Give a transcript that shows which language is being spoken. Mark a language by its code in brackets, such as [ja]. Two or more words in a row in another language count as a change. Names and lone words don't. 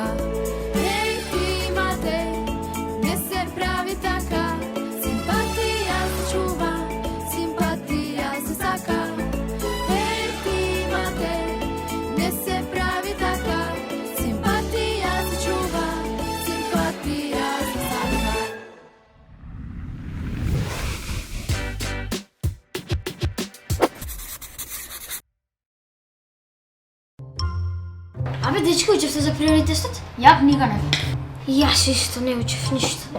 [mk] Еј ти Матеј, не се прави така, симпатија се чува, симпатија се сака. Еј ти Матеј, не се прави така, симпатија се чува, симпатија се сака. Абе, дечко, учев се за приоритетот? Ја книга не. Јас исто не учев ништо.